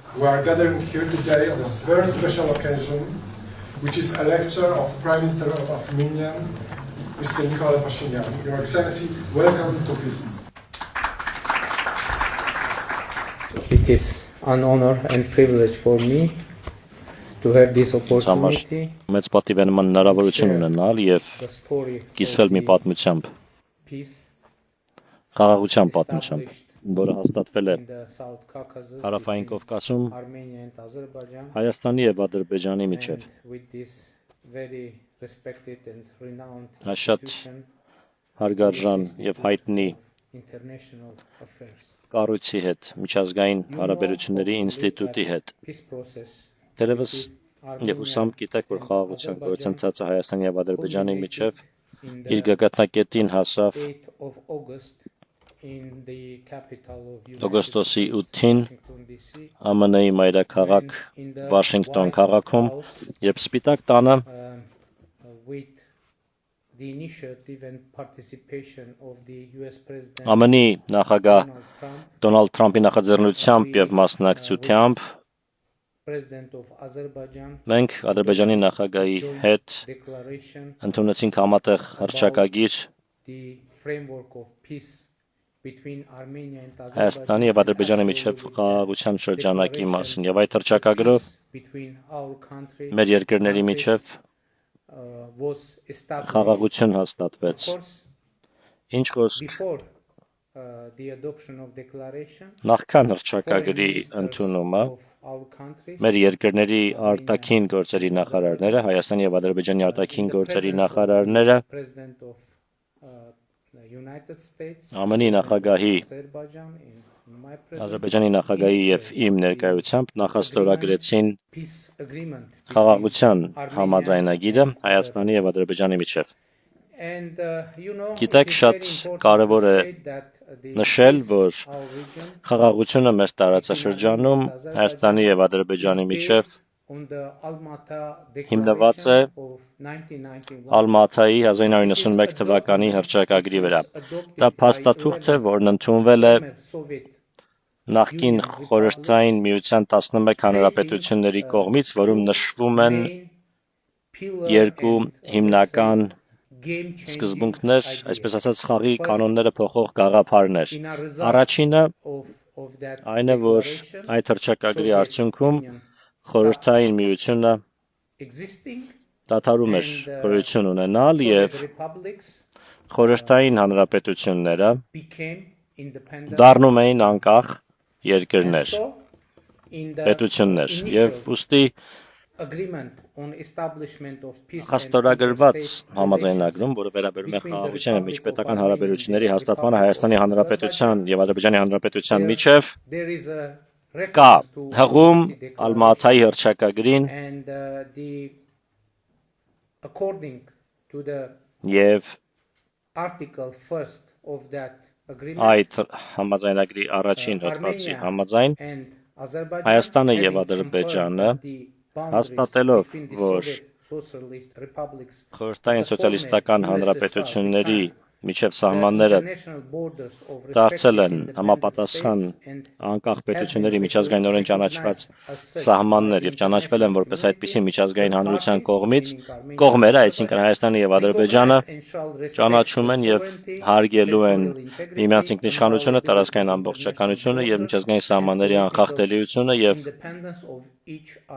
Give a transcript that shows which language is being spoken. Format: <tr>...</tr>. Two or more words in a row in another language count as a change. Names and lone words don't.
<en>We are gathering here today on a very special occasion, which is a lecture of Prime Minister of Armenia, Mr. Nikol Pashinyan. Your Excellency, welcome to peace. It is an honor and privilege for me to have this opportunity</en> <hy>Մեծ պատիվ են ման հնարավորություն ունենալ եւ</hy> <en>the story</en> <hy>կիսվել մի պատմությամբ,</hy> <en>peace</en> <hy>խաղաղության պատմությամբ, որը հաստատվել է</hy> <en>in the South Caucasus</en> <hy>Հարավային</hy> <en>between</en> <hy>Կովկասում</hy> <en>Armenia and Azerbaijan,</en> <hy>Հայաստանի եւ Ադրբեջանի միջև։</hy> <en>and with this very respected and renowned</en> <hy>Շատ</hy> <en>institution,</en> <hy>հարգարժան եւ հայտնի</hy> <en>international affairs.</en> <hy>կառույցի հետ, միջազգային հարաբերությունների ինստիտուտի հետ։</hy> <en>Peace process</en> <hy>Դերևս եւ ուսամ գիտեք, որ խաղաղության գործընթացը Հայաստանի եւ Ադրբեջանի միջև</hy> <en>in</en> <hy>իր</hy> <en>the</en> <hy>գագաթնակետին հասավ</hy> <en>8th of August in the capital of</en> <hy>օգոստոսի</hy> <en>United</en> <hy>8-ին</hy> <en>Washington DC,</en> <hy>ԱՄՆ-ի մայրաքաղաք</hy> <en>in the</en> <hy>Վաշինգտոն</hy> <en>White</en> <hy>քաղաքում</hy> <en>House,</en> <hy>եւ Սպիտակ տանը</hy> <en>with the initiative and participation of the US President</en> <hy>ԱՄՆ-ի նախագահ</hy> <en>Donald Trump,</en> <hy>Դոնալդ Թրամփի նախաձեռնությամբ եւ մասնակցությամբ</hy> <en>President of Azerbaijan,</en> <hy>մենք Ադրբեջանի նախագահի հետ</hy> <en>declaration</en> <hy>ընդունեցինք համատեղ հռչակագիր</hy> <en>the framework of peace between Armenia and</en> <hy>Հայաստանի եւ Ադրբեջանի միջև խաղաղության շրջանակի մասին եւ այդ հռչակագրով</hy> <en>between our country</en> <hy>մեր երկրների միջև</hy> <en>was established.</en> <hy>խաղաղություն հաստատվեց։</hy> <en>Of course,</en> <hy>Ինչ խոսք</hy> <en>before the adoption of declaration,</en> <hy>նախքան</hy> <en>foreign</en> <hy>հռչակագրի</hy> <en>ministers</en> <hy>ընդունումը</hy> <en>of our countries,</en> <hy>մեր երկրների արտաքին գործերի նախարարները, Հայաստանի եւ Ադրբեջանի արտաքին գործերի նախարարները</hy> <en>President of the United States,</en> <hy>ԱՄՆ-ի նախագահի,</hy> <en>Azerbaijan, in my presence,</en> <hy>Ադրբեջանի նախագահի եւ իմ ներկայությամբ նախաստորագրեցին</hy> <en>peace agreement between</en> <hy>խաղաղության</hy> <en>Armenia</en> <hy>համաձայնագիրը</hy> <en>and</en> <hy>Հայաստանի եւ Ադրբեջանի միջև։</hy> <en>And you know,</en> <hy>Գիտեք,</hy> <en>it is</en> <hy>շատ</hy> <en>very important</en> <hy>կարևոր</hy> <en>to</en> <hy>է</hy> <en>state that the</en> <hy>նշել,</hy> <en>peace</en> <hy>որ</hy> <en>our region</en> <hy>խաղաղությունը մեր տարածաշրջանում Հայաստանի եւ Ադրբեջանի</hy> <en>is</en> <hy>միջև</hy> <en>based on the Alma-Ata</en> <hy>հիմնված է</hy> <en>Declaration of 1991.</en> <hy>Ալմաթայի 1991 թվականի հռչակագրի վրա։ Դա փաստաթուղթ է, որն ընդունվել է</hy> <en>Soviet</en> <hy>նախկին խորհրդային միության 11 հանրապետությունների կողմից, որում նշվում են</hy> <en>pillar</en> <hy>երկու</hy> <en>and</en> <hy>հիմնական</hy> <en>game-changing</en> <hy>սկզբունքներ,</hy> <en>idea.</en> <hy>այսպես ասած խաղի կանոնները փոխող գաղափարներ։</hy> <en>In a result</en> <hy>Առաջինը</hy> <en>of that</en> <hy>այն է, որ</hy> <en>declaration,</en> <hy>այդ հռչակագրի</hy> <en>Soviet</en> <hy>արդյունքում</hy> <en>Union</en> <hy>խորհրդային միությունը</hy> <en>existing</en> <hy>դադարում էր գոյություն ունենալ</hy> <en>Soviet</en> <hy>եւ</hy> <en>republics</en> <hy>խորհրդային հանրապետությունները</hy> <en>became independent.</en> <hy>դառնում էին անկախ երկրներ,</hy> <en>So, in the</en> <hy>պետություններ եւ</hy> <en>initial</en> <hy>ուստի</hy> <en>agreement on establishment of peace and</en> <hy>հաստորագրված</hy> <en>interstate relations</en> <hy>համաձայնագրում, որը վերաբերում է խաղաղության եւ միջպետական հարաբերությունների հաստատմանը Հայաստանի Հանրապետության եւ Ադրբեջանի Հանրապետության միջև,</hy> <en>there is a</en> <hy>կա</hy> <en>reference to</en> <hy>հղում</hy> <en>Almaty Declaration,</en> <hy>Ալմաթայի հռչակագրին</hy> <en>and according to the</en> <hy>եւ</hy> <en>article first of that agreement,</en> <hy>այդ համաձայնագրի առաջին հոդվածի</hy> <en>Armenia</en> <hy>համաձայն</hy> <en>and Azerbaijan</en> <hy>Հայաստանը եւ</hy> <en>having</en> <hy>Ադրբեջանը</hy> <en>confirmed the boundaries</en> <hy>հաստատելով,</hy> <en>between the</en> <hy>որ</hy> <en>Soviet Socialist Republics</en> <hy>խորհրդային</hy> <en>the former</en> <hy>սոցիալիստական</hy> <en>USSR</en> <hy>հանրապետությունների</hy> <en>became</en> <hy>միջև</hy> <en>the</en> <hy>սահմանները</hy> <en>international borders of</en> <hy>դարձել</hy> <en>respected</en> <hy>են</hy> <en>independent</en> <hy>համապատասխան</hy> <en>states and</en> <hy>անկախ</hy> <en>have</en> <hy>պետությունների</hy> <en>been</en> <hy>միջազգայինորեն ճանաչված</hy> <en>recognized as such</en> <hy>սահմաններ</hy> <en>by</en> <hy>եւ ճանաչվել են որպես</hy> <en>international</en> <hy>այդպիսի</hy> <en>community,</en> <hy>միջազգային</hy> <en>the</en> <hy>հանրության</hy> <en>parties,</en> <hy>կողմից</hy> <en>meaning Armenia</en> <hy>կողմերը,</hy> <en>and</en> <hy>այսինքն</hy> <en>Azerbaijan,</en> <hy>Հայաստանը եւ Ադրբեջանը</hy> <en>recognize and shall respect</en> <hy>ճանաչում են</hy> <en>the</en> <hy>եւ</hy> <en>sovereignty,</en> <hy>հարգելու են</hy> <en>territorial integrity,</en> <hy>միմյանց ինքնիշխանությունը,</hy> <en>and</en> <hy>տարածքային</hy> <en>integrity</en> <hy>ամբողջականությունը</hy> <en>of</en> <hy>եւ</hy> <en>international</en> <hy>միջազգային</hy> <en>borders</en> <hy>սահմանների</hy> <en>and</en> <hy>անխախտելիությունը եւ</hy> <en>independence of each other.</en>